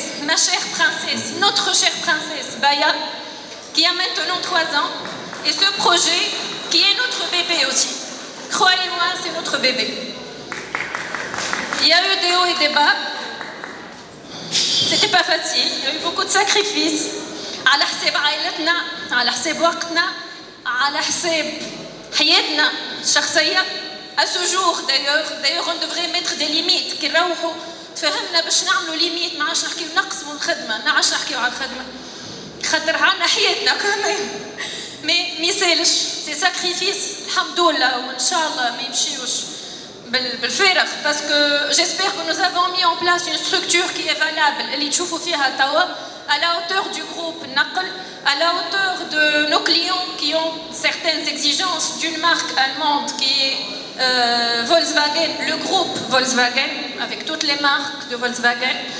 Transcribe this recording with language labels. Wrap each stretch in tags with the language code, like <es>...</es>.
<fr>Ma chère princesse, notre chère princesse, Baya, qui a maintenant 3 ans, et ce projet qui est notre bébé aussi. Croyez-moi, c'est notre bébé. Il y a eu des hauts et des bas. C'était pas facile, il y a eu beaucoup de sacrifices.</fr> <ar>على حساب عائلتنا، على حساب وقتنا، على حساب حياتنا الشخصية.</ar> <fr>À ce jour d'ailleurs on devrait mettre des limites.</fr> <ar>كي نروحوا تفهمنا باش نعملوا ليميت، ما عادش نحكيو نقسموا الخدمة، ما عادش نحكيو على الخدمة. خاطر عنا حياتنا كمان.</ar> <fr>Mais</fr> <ar>ميسالش، سي ساكريفيس الحمد لله وإن شاء الله ما يمشيوش بالفارغ</ar> <fr>parce que j'espère que nous avons mis en place une structure qui est valable</fr> <ar>اللي تشوفوا فيها توا</ar> <fr>à la hauteur du groupe Naql, à la hauteur de nos clients qui ont certaines exigences d'une marque allemande qui est Volkswagen, le groupe Volkswagen, avec toutes les marques de Volkswagen.</fr>